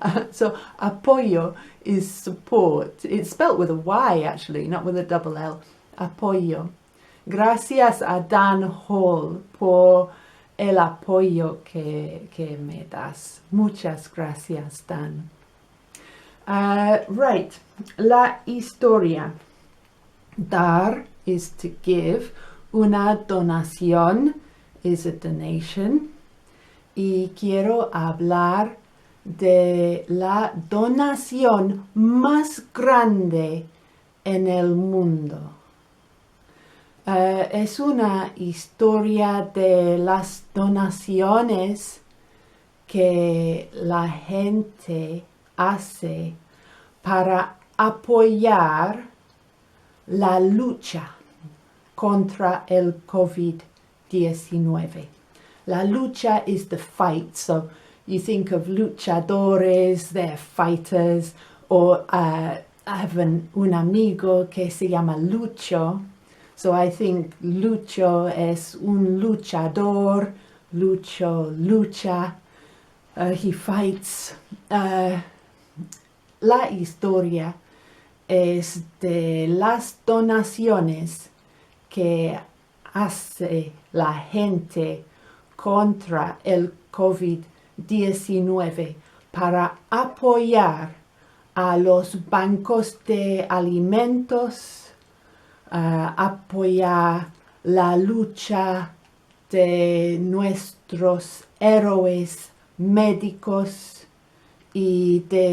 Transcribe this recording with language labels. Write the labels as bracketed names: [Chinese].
[English] So apoyo is support. It's spelt with a Y actually, not with a double L. [Spanish] Apoyo. Gracias a Dan Hall por el apoyo que me das. Muchas gracias, Dan. [English] Right, [Spanish] la historia. [English] Dar is to give. Una donación is a donation. [Spanish] Y quiero hablar de la donación más grande en el mundo. Es una historia de las donaciones que la gente hace para apoyar la lucha contra el COVID-19. [English] La lucha is the fight, so you think of luchadores, they're fighters, or have [Spanish] un amigo que se llama Lucho. [English] So I think Lucho [Spanish] es un luchador. [English] Lucho lucha. He fights. [Spanish] La historia es de las donaciones que hace la gente contra el COVID-19 para apoyar a los bancos de alimentos, apoyar la lucha de nuestros héroes médicos y